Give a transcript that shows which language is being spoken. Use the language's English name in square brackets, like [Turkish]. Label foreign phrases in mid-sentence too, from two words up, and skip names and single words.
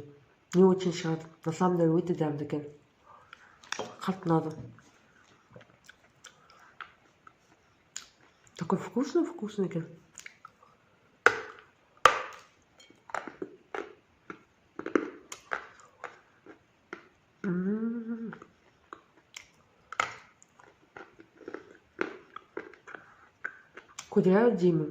[Russian] Не очень [Kazakh] шығады. [Russian] На самом деле [Kazakh] өте дәмді екен. Қатты ұнады. [Russian] Такой вкусный екен. Кудрявый Джимми.